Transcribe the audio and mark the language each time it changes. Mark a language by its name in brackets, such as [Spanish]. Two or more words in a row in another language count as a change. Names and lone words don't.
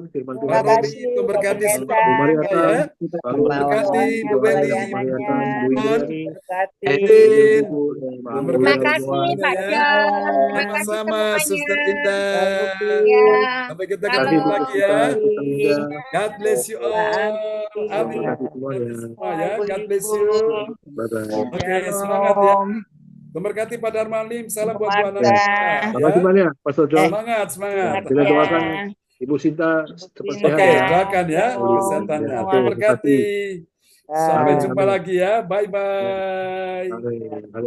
[Indonesian] Terima Pak Robi, Tuhan berkati semua ya. Tuhan berkati Bu Beli, Terima kasih Pak John. Sama-sama Suster Indah. Sampai kita ketemu lagi ya. [English] God bless you all. [Indonesian] Amin. Semua ya. [English] God bless you. [Indonesian] Oke, semangat ya. Memberkati Pak Darman Lim, salam buat Bu Ana. Terima kasih banyak Pastor John. Semangat. Kita doakan Ibu Sinta cepat sehat. Oke, doakan ya kesehatannya. Memberkati. Sampai jumpa lagi ya. Bye-bye.